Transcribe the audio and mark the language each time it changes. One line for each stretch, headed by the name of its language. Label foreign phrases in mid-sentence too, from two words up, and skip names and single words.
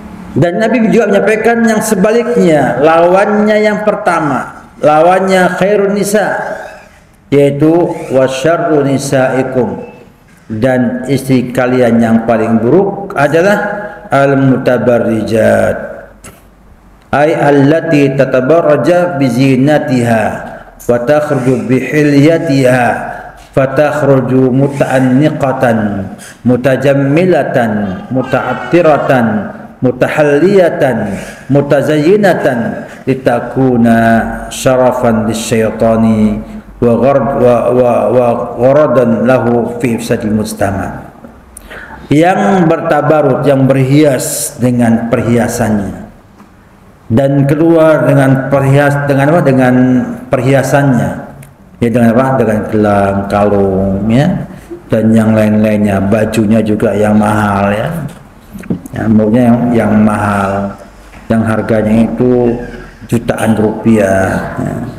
Indonesian: Dan Nabi juga menyampaikan yang sebaliknya, lawannya yang pertama, lawannya khairun nisa, yaitu
Arabic: وشر نسائكم,
Indonesian: dan istri kalian yang paling buruk adalah
Arabic: المتبرجات، أي التي تتبرج بزينتها وتخرج بحليتها فتخرج متأنقة متجملة متعطرة متحلية متزينة لتكون شرفا للشيطان وغرضا له في إفساد المجتمع'.
Indonesian: Yang bertabarut, yang berhias dengan perhiasannya dan keluar dengan dengan perhiasannya, ya dengan apa? Dengan gelang, kalung, ya, dan yang lain-lainnya, bajunya juga yang mahal, ya, yang mahal, yang harganya itu jutaan rupiah, ya.